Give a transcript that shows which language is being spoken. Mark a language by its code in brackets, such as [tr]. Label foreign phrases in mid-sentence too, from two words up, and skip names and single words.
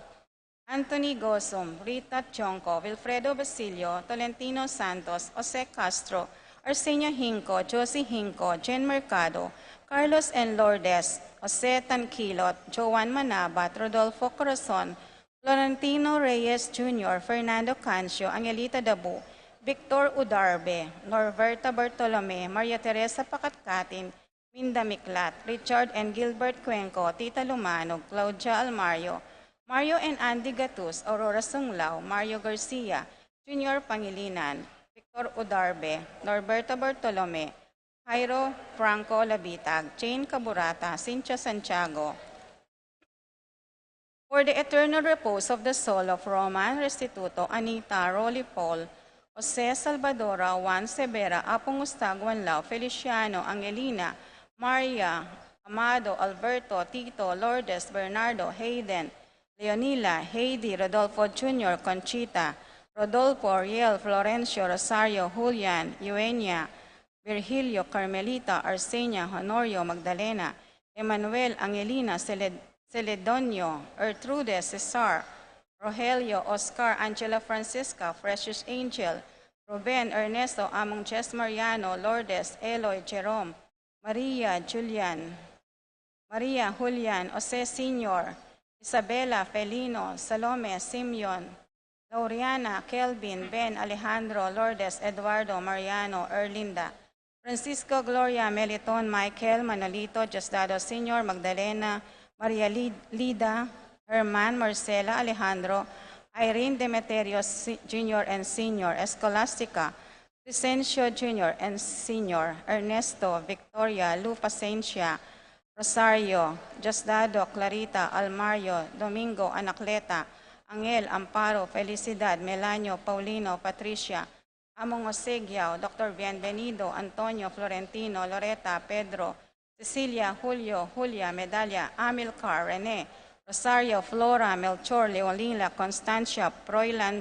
[en] Anthony Gozum, Rita Chonco, Wilfredo Basilio, Tolentino Santos, Jose Castro, Arsenio Hinco, Josie Hinco, Jen Mercado, Carlos and Lourdes, Jose Tanquilot, Joan Manabat, Rodolfo Corazon, Florentino Reyes Jr., Fernando Cancio, Angelita Dabu, Victor Udarbe, Norberta Bartolome, Maria Teresa Pakatkatin, Minda Miklat, Richard and Gilbert Cuenco, Tita Lumanog, Claudia Almario, Mario and Andy Gatus, Aurora Sunglao, Mario Garcia, Junior Pangilinan, Victor Udarbe, Norberto Bartolome, Jairo Franco Labitag, Jane Caburata, Cynthia Santiago, for the eternal repose of the soul of Roman Restituto, Anita, Rolly Paul, Jose Salvadora, Juan Severa, Apong Ustag, Juanlao, Feliciano, Angelina, Maria, Amado, Alberto, Tito, Lourdes, Bernardo, Hayden, Leonila, Heidi, Rodolfo Jr., Conchita, Rodolfo, Ariel, Florencio, Rosario, Julian, Eugenia, Virgilio, Carmelita, Arsenia, Honorio, Magdalena, Emmanuel, Angelina, Celedonio, Ertrude, Cesar, Rogelio, Oscar, Angela Francisca, Precious Angel, Ruben, Ernesto, Among Jess Mariano, Lourdes, Eloy, Jerome, Maria, Julian, Jose Sr., Isabela, Felino, Salome, Simeon, Lauriana, Kelvin, Ben, Alejandro, Lourdes, Eduardo, Mariano, Erlinda, Francisco, Gloria, Meliton, Michael, Manolito, Diosdado Sr., Magdalena, Maria Lida, Herman, Marcela, Alejandro, Irene Demeterio Jr. and Sr., Escolastica, Crescencio Jr. and Sr., Ernesto, Victoria, Lu Pacencia, Rosario, Diosdado, Clarita, Almario, Domingo, Anacleta, Angel, Amparo, Felicidad, Melanio, Paulino, Patricia, Among Osegiao, Dr. Bienvenido, Antonio, Florentino, Loreta, Pedro, Cecilia, Julio, Julia, Medalla, Amilcar, Rene, Rosario, Flora, Melchor, Leolina, Constancia, Proilan,